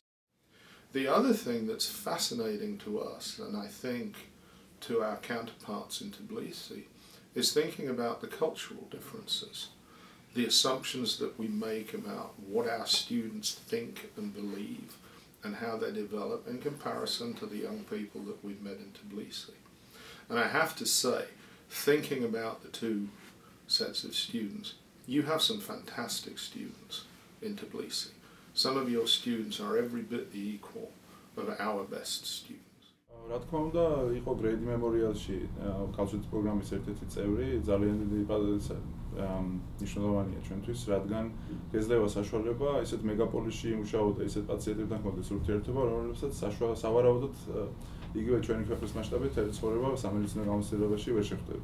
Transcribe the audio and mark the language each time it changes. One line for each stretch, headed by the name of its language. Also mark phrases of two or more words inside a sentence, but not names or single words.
English: The other thing that's fascinating to us, and I think to our counterparts in Tbilisi, is thinking about the cultural differences, the assumptions that we make about what our students think and believe and how they develop in comparison to the young people that we've met in Tbilisi. And I have to say, thinking about the two sets of students, you have some fantastic students in Tbilisi. Some of your students are every bit the equal of our best students.
Georgian: რა თქმა უნდა, იყო Grade Memorial-ში კავშირის პროგრამის ერთ-ერთი წევრი, ძალიან დიდი მნიშვნელოვანია ჩვენთვის, რადგან გეძლევა საშუალება ისეთ მეგაპოლისში იმუშაო და ისეთ პაციენტებთან გქონდეს ურთიერთობა, რომლებსაც სავარაუდოდ იგივე ჩვენი ქვეყნის მასშტაბით ცხოვრება სამედიცინო გამოცდილებაში ვერ შეხვდები.